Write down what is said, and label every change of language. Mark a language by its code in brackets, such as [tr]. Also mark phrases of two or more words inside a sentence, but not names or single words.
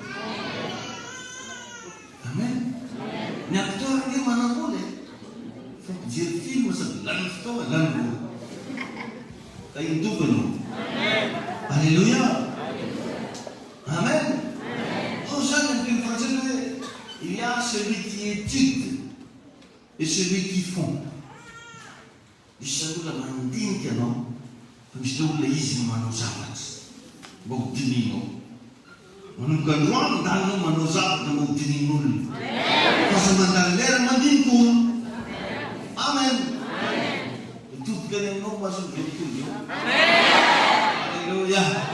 [mg] amen ny acteur ne manambola fa mpijery film sady lany fotoa lany vola da indoko anao alleluia amen zany amin'ny français hoe [fr] il y a celui qui étude et celui qui font [mg] misy olona mandinika anao fa misy le olona izy manao zavatra mba ho dininao manomboka androany dalinao manao zavatra mba ho dinin'olona fa sa mandany lera mandinika olo amen mitodika any aminao mahazo mivelokolo alleluia